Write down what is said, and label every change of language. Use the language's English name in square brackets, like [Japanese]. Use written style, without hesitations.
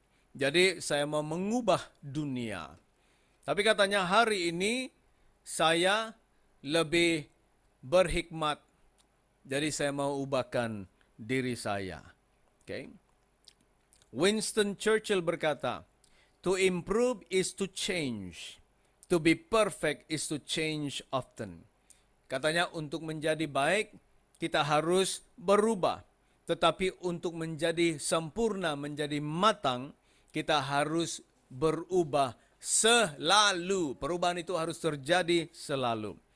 [Indonesian] Jadi saya mau mengubah dunia. Tapi katanya hari ini saya lebih berhikmat. Jadi saya mau ubahkan diri saya. Okay? [English] Winston Churchill [Indonesian] berkata, [English] to improve is to change. To be perfect is to change often. [Indonesian] Katanya untuk menjadi baik, kita harus berubah. Tetapi untuk menjadi sempurna, menjadi matang, kita harus berubah selalu. Perubahan itu harus terjadi selalu.